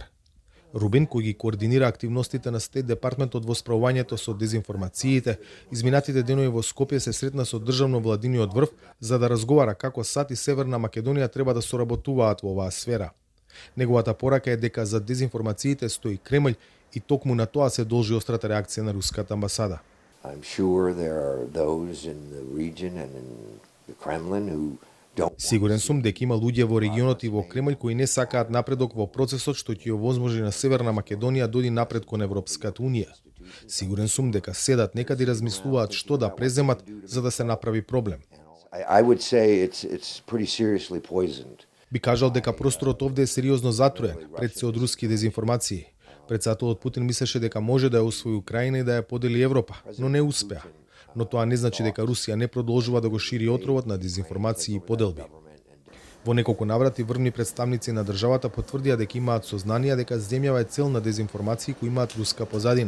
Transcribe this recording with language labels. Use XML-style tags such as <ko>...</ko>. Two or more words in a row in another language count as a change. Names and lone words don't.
<mk>Рубин, кој ги координира активностите на Стейт Департментот во справувањето со дезинформациите, изминатите денови во Скопје се сретна со државно-владиниот врв за да разговара како САД и Северна Македонија треба да соработуваат во оваа сфера. Неговата порака е дека за дезинформациите стои Кремљ и токму на тоа се должи острата реакција на руската амбасада.</mk> <en>I'm sure there are those in the region and in the Kremlin who</en> <mk>Сигурен сум дека има луѓе во регионот и во Кремљ кои не сакаат напредок во процесот што ќе овозможи на Северна Македонија доди напред кон Европската унија. Сигурен сум дека седат некаде и размислуваат што да преземат за да се направи проблем.</mk> <en>I would say it's pretty seriously poisoned.</en> <mk>Би кажал дека просторот овде е сериозно затруен пред се од руски дезинформации. Председателот Путин мислеше дека може да ја освои Украина и да ја подели Европа, но не успеа. Но тоа не значи дека Русија не продолжува да го шири отровот на дезинформации и поделби. Во неколку наврати врвни представници на државата потврдија дека имаат сознание дека земјава е цел на дезинформации кои имаат руска позадина.</mk>